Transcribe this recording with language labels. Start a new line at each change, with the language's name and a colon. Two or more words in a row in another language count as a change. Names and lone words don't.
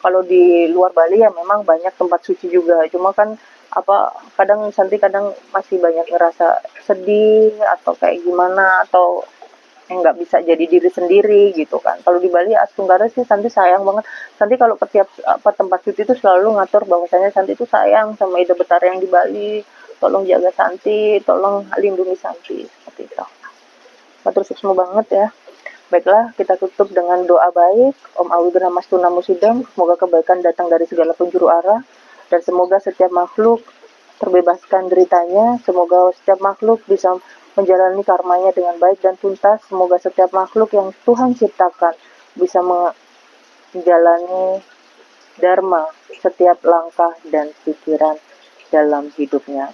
Indonesian: Kalau di luar Bali ya memang banyak tempat suci juga, cuma kan kadang Santi kadang masih banyak ngerasa sedih atau kayak gimana, atau nggak bisa jadi diri sendiri gitu kan. Kalau di Bali Astunggara sih Santi sayang banget. Santi kalau ke tiap tempat cuti itu selalu ngatur bahwasanya Santi itu sayang sama Ida Betara yang di Bali. Tolong jaga Santi, tolong lindungi Santi seperti itu.
Balinese: Matur suksma
Indonesian: banget ya. Baiklah, kita tutup dengan doa baik.
Sanskrit: Om Awigana Mastuna Musidam,
Indonesian: semoga kebaikan datang dari segala penjuru arah, dan semoga setiap makhluk terbebaskan deritanya. Semoga setiap makhluk bisa menjalani karmanya dengan baik dan tuntas. Semoga setiap makhluk yang Tuhan ciptakan bisa menjalani dharma setiap langkah dan pikiran dalam hidupnya.